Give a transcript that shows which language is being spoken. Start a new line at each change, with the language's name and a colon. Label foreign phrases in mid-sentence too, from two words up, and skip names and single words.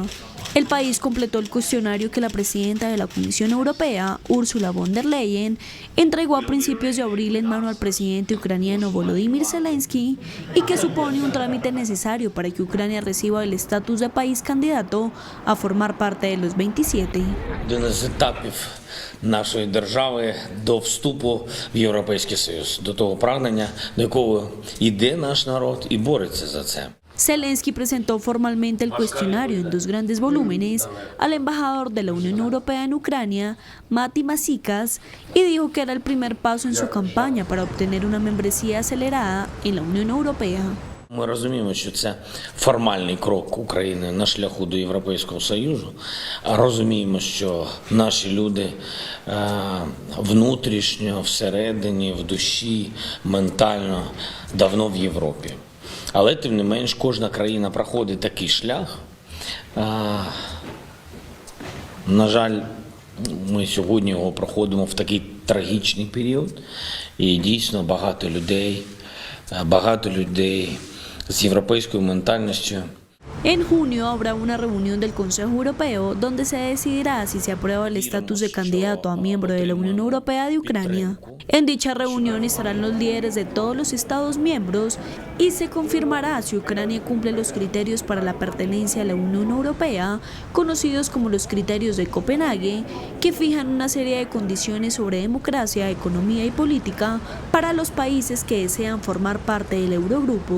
Spanish: El país completó el cuestionario que la presidenta de la Comisión Europea, Ursula von der Leyen, entregó a principios de abril en mano al presidente ucraniano Volodymyr Zelensky y que supone un trámite necesario para que Ucrania reciba el estatus de país candidato a formar parte de los 27.
Ukrainian: Нашої держави до вступу в Європейський Союз, до того прагнення, до якого йде наш народ і бореться за це.
Spanish: Zelensky presentó formalmente el cuestionario en 2 grandes volúmenes al embajador de la Unión Europea en Ucrania, Mati Masikas, y dijo que era el primer paso en su campaña para obtener una membresía acelerada en la Unión Europea.
Ukrainian: Ми розуміємо, що це формальний крок України на шляху до Європейського Союзу. Розуміємо, що наші люди внутрішньо, всередині, в душі, ментально давно в Європі. Але, тим не менш, кожна країна проходить такий шлях. На жаль, ми сьогодні його проходимо в такий трагічний період. І дійсно багато людей з європейською ментальністю.
Spanish: En junio habrá una reunión del Consejo Europeo donde se decidirá si se aprueba el estatus de candidato a miembro de la Unión Europea de Ucrania. En dicha reunión estarán los líderes de todos los Estados miembros y se confirmará si Ucrania cumple los criterios para la pertenencia a la Unión Europea, conocidos como los criterios de Copenhague, que fijan una serie de condiciones sobre democracia, economía y política para los países que desean formar parte del Eurogrupo.